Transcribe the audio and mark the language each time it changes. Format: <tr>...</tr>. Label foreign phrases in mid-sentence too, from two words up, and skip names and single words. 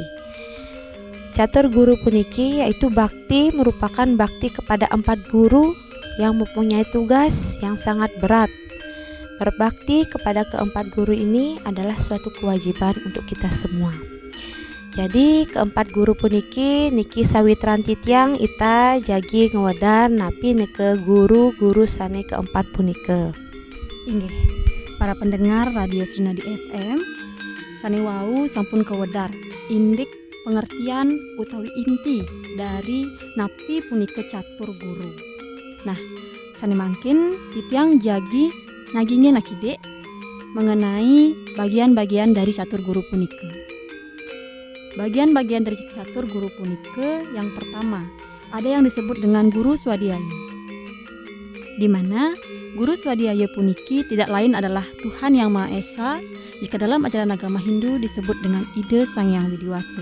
<id>Catur guru puniki yaitu bakti, merupakan bakti kepada 4 guru yang mempunyai tugas yang sangat berat. Berbakti kepada keempat guru ini adalah suatu kewajiban untuk kita semua. Jadi keempat</id> <ban>guru puniki niki sawitran titiang ita jagi ngewedar napi nike guru-guru sane keempat punika. Inggih,</ban> <id>para pendengar</id> <ban>Radio Serinadi FM, sane wau sampun kewedar indik pengertian utawi</ban> <id>inti dari</id> <ban>napi punika catur guru. Nah, sane mangkin titiang jagi nagingin akide</ban> <id>mengenai bagian-bagian dari catur guru</id> <ban>punika.</ban> <id>Bagian-bagian dari catur guru punika yang pertama ada yang disebut dengan guru swadhyaya, di mana Guru Swadhyaya puniki tidak lain adalah Tuhan Yang Maha Esa, jika dalam ajaran agama Hindu disebut dengan ide Sang Yang Widiwasa.</id>